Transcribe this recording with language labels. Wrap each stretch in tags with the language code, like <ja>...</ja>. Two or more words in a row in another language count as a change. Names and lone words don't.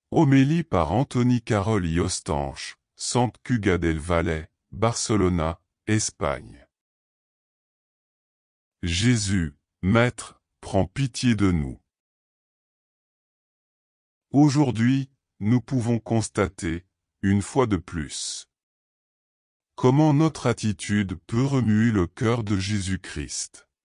<fr>Homélie par Antoni Carol i Ostanche, Sant Cugat del Vallès, Barcelona, Espagne. Jésus, Maître, prends pitié de nous. Aujourd'hui, nous pouvons constater, une fois de plus, comment notre attitude peut remuer le cœur de Jésus-Christ.</fr>